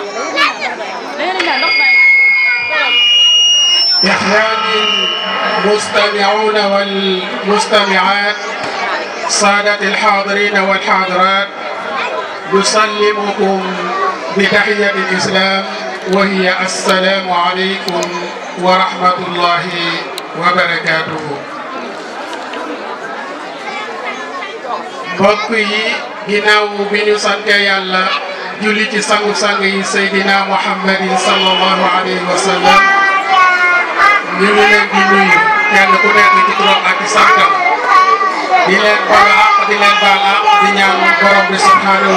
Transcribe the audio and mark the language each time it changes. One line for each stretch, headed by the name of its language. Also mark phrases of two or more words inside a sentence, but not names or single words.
Arabic: إخواني المستمعون والمستمعات سادة الحاضرين والحاضرات نسلمكم بتحية الإسلام وهي السلام عليكم ورحمة الله وبركاته.
Wolof: mbokk yi ginnaaw bi ñu sante yàlla julli ci sangu-sang yi Seydina Muhammadin
Arabic: صلى الله عليه وسلم
Wolof: ñu ngi leen di nuyu kenn ku nekk ci turam ak ci santam di leen baal àq di leen baal àq di ñaan borom bi subhanahu